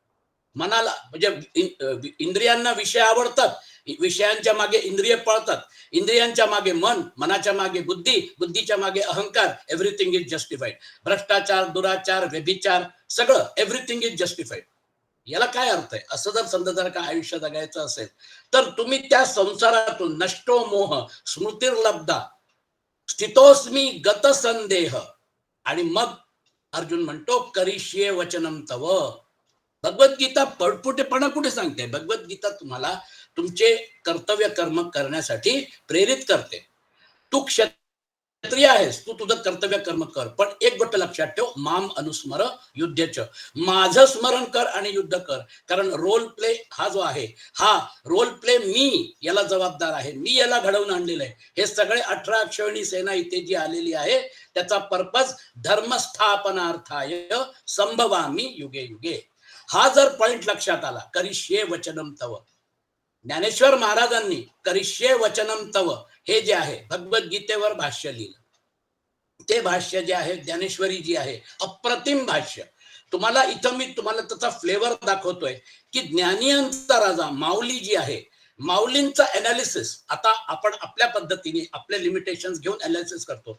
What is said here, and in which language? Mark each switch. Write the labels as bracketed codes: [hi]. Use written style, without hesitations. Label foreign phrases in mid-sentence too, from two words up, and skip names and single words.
[mr] मनाला म्हणजे इंद्रियांना विषय आवडतात, विषयांच्या मागे इंद्रिय पळतात, इंद्रियांच्या मागे मन, मनाच्या मागे बुद्धी, बुद्धीच्या मागे अहंकार. [en] everything is justified. [mr] भ्रष्टाचार, दुराचार, व्यभिचार, सगळं [en] everything is justified. [mr] याला काय अर्थ आहे? असं जर समजा जर का आयुष्य जगायचं असेल तर तुम्ही त्या संसारातून [sa] नष्टो मोह स्मृतिर्लब्धा स्थितोस्मी गत संदेह. [mr] आणि मग अर्जुन म्हणतो [sa] करिष्ये वचनम तव. [mr] भगवद्गीता पडपुटेपणा कुठे सांगते? भगवद्गीता तुम्हाला तुमचे कर्तव्य कर्म करण्यासाठी प्रेरित करते. तू क्षत्रिय आहेस, तू तुझं कर्तव्य कर्म कर, पण एक गोष्ट लक्षात ठेव, [sa] माम अनुस्मर युद्धच, [mr] माझं स्मरण कर आणि युद्ध कर. कारण [en] role play [mr] हा जो आहे, हा [en] role play [mr] मी याला जबाबदार आहे, मी याला घडवून आणलेलं आहे. हे सगळे 18 अक्षौहिणी सेना इथे जी आलेली आहे त्याचा पर्पज [sa] धर्मस्थापनार्थाय संभवामी युगे युगे. [mr] हा जर पॉइंट लक्षात आला, [sa] करिष्ये वचनम तव, [mr] ज्ञानेश्वर महाराजांनी [sa] करिष्ये वचनम तव [mr] हे जे आहे भगवद्गीतेवर भाष्य लिहिलं. ते भाष्य जे आहे, ज्ञानेश्वरी जी आहे, अप्रतिम भाष्य. तुम्हाला इथं मी तुम्हाला त्याचा फ्लेवर दाखवतोय की ज्ञानियांचा राजा माऊली जी आहे, माऊलींचा एनालिसिस, आता आपण आपल्या पद्धतीने आपले लिमिटेशन्स घेऊन एनालिसिस करतो.